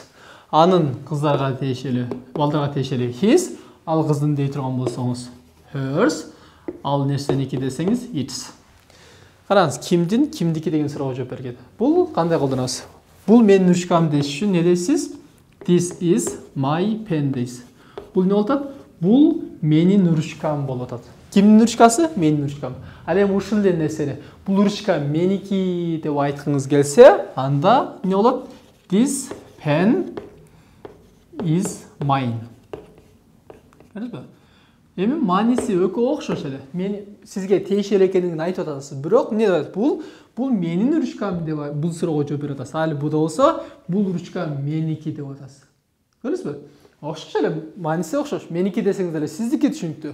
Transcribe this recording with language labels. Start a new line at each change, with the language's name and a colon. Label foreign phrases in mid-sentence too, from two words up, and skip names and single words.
Kyrgyz: Анын кыздарга тиешелүү, балдарга тиешелүү his, ал кыздын дей турган болсоңуз hers, ал нерсеники десеңиз its. Караңыз, кимдин, кимдики деген суроого жооп берген. Бул кандай колдоносуз? Бул менин ручкам деш үчүн не дейсиз?
English: This is my pen
Kyrgyz: дейсиз. Бул не болот? Бул менин ручкам болот. Кимдин ручкасы? Менин ручкам. Ал эми ушул эле нерсени бул ручка меники деп айткыңыз келсе, анда не болот?
English: This pen is mine.
Kyrgyz: Көрдүңүзбү? Эми мааниси өкө окшош эле. Мен сизге тиешелүү экендигин айтып атасыз. Бирок эмне деп атат? Бул менин ручкам деп бул суроого жооп берип атасыз. Ал буда болсо бул ручка меники деп атасыз. Көрдүңүзбү? Окшош эле, мааниси окшош. Меники десеңиз деле сиздики түшүнүктүү.